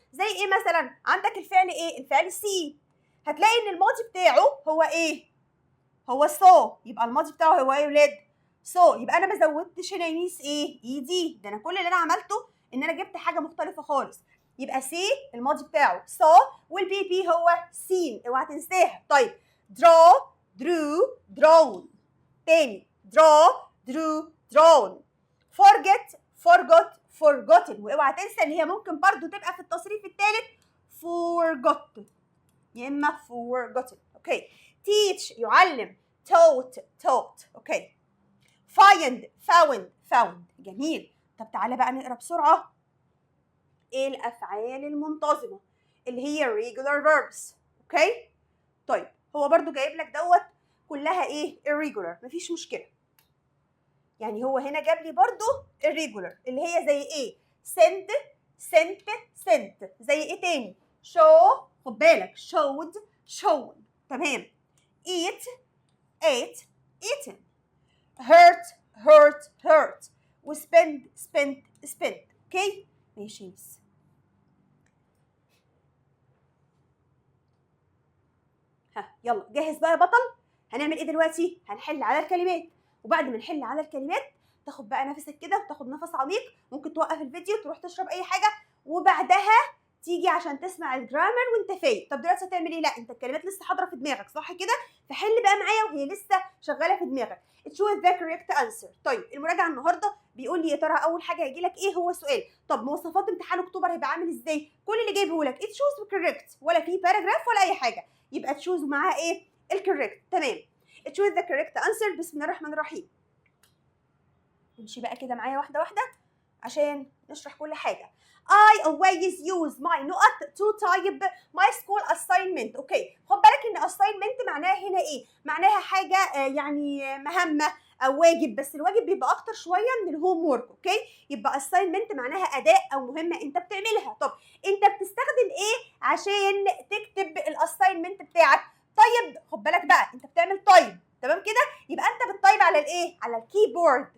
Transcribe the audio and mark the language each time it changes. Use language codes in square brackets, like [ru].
[ar] زي ايه مثلا؟ عندك الفعل ايه؟ الفعل سي. هتلاقي ان الماضي بتاعه هو ايه؟ هو سو. يبقى الماضي بتاعه هو ايه يا ولاد؟ سو. يبقى انا ما زودتش هنا يميس ايه؟ اي دي. ده انا كل اللي انا عملته ان انا جبت حاجه مختلفه خالص. يبقى سي الماضي بتاعه سو والبي بي هو سين. اوعى تنساها. [en] طيب draw drew drawn. تاني draw drew drawn. forget forgot forgotten. [ar] واوعى تنسى ان هي ممكن برضو تبقى في التصريف الثالث forgot يا اما forgotten. [en] Okay teach يعلم taught taught. Okay find found found. [ar] جميل. طب تعالى بقى نقرا بسرعه ايه الافعال المنتظمه اللي هي [en] regular verbs. [ar] اوكي طيب هو برضو جايب لك دوت كلها ايه؟ irregular. مفيش مشكله. يعني هو هنا جاب لي برضو irregular اللي هي زي ايه؟ [en] send sent sent. [ar] زي ايه تاني؟ show. خد بالك [en] showed shown. تمام. eat ate eaten. hurt hurt hurt. وspend spent spent. [ar] اوكي ماشي. ها يلا جاهز بقى يا بطل؟ هنعمل ايه دلوقتي؟ هنحل على الكلمات، وبعد ما نحل على الكلمات تاخد بقى نفسك كده وتاخد نفس عميق، ممكن توقف الفيديو تروح تشرب اي حاجه، وبعدها تيجي عشان تسمع الجرامر وانت فايق. طب دلوقتي هتعمل ايه؟ لا انت الكلمات لسه حاضره في دماغك صح كده؟ فحل بقى معايا وهي لسه شغاله في دماغك. [en] choose the correct answer. [ar] طيب المراجعه النهارده بيقول لي يا ترى اول حاجه هيجي لك ايه هو سؤال، طب مواصفات امتحان اكتوبر هيبقى عامل ازاي؟ كل اللي جايبه لك [en] choose correct، [ar] ولا في باراجراف ولا اي حاجه، يبقى تشوز معاها ايه؟ الكوريكت. تمام. [en] choose the correct answer. [ar] بسم الله الرحمن الرحيم. امشي بقى كده معايا واحده واحده عشان نشرح كل حاجه. [en] I always use my نقط to type my school assignment. [ar] اوكي خد بالك ان assignment معناها هنا ايه؟ معناها حاجه يعني مهمه او واجب، بس الواجب بيبقى اكتر شويه من الهوم وورك. اوكي يبقى assignment معناها اداء او مهمه انت بتعملها. طب انت بتستخدم ايه عشان تكتب الاساينمنت بتاعك؟ طيب خد بالك بقى انت بتعمل تايب، تمام كده؟ يبقى انت بتطيب على الايه؟ على الكيبورد.